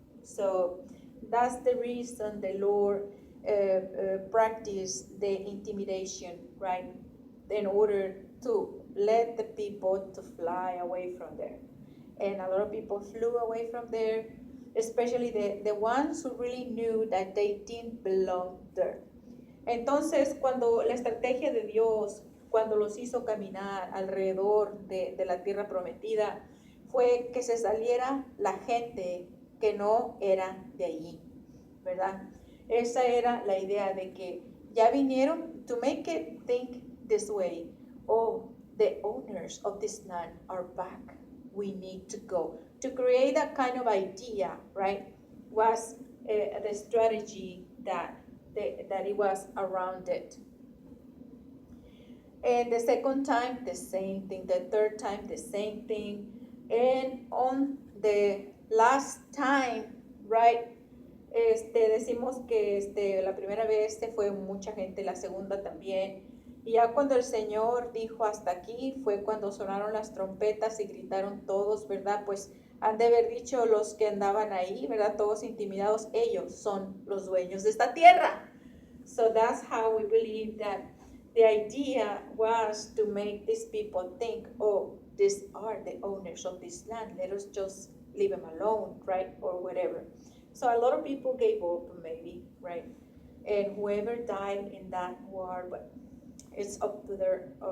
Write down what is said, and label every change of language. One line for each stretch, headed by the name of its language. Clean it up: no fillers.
English: So that's the reason the Lord practiced the intimidation, right? In order to let the people to fly away from there. And a lot of people flew away from there, especially the ones who really knew that they didn't belong there.
Spanish: Entonces, cuando la estrategia de Dios, cuando los hizo caminar alrededor de la tierra prometida, fue que se saliera la gente que no era de allí, ¿verdad? Esa era la idea de que ya vinieron,
English: to make it think this way. Oh, the owners of this land are back. We need to go. To create that kind of idea, right, was the strategy that it was around it. And the second time, the same thing. The third time, the same thing. And on the last time, right,
Spanish: decimos que la primera vez se fue mucha gente, la segunda también. Y ya cuando el Señor dijo hasta aquí, fue cuando sonaron las trompetas y gritaron todos, ¿verdad? Pues han de haber dicho los que andaban ahí, ¿verdad? Todos intimidados, ellos son los dueños de esta tierra.
English: So that's how we believe that the idea was to make these people think, oh, these are the owners of this land. Let us just leave them alone, right? Or whatever. So a lot of people gave up, maybe, right? And whoever died in that war, but it's up to their